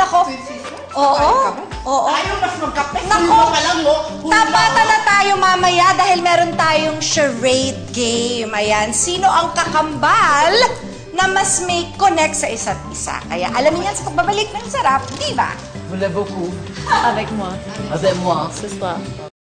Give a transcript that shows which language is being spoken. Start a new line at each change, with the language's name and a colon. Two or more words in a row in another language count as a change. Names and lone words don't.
Filipino: Ako, oo. Oo. Ayaw mas magkape. Nako. Nako ka lang mo. Tapatan na tayo mamaya dahil meron tayong
English: charade game.
Filipino: Ayan, sino ang kakambal na mas may connect sa isa't isa? Kaya alamin yan sa pagbabalik ng Sarap, di ba?
French: Voulez-vous? Avec moi. Avec moi. Ce soir.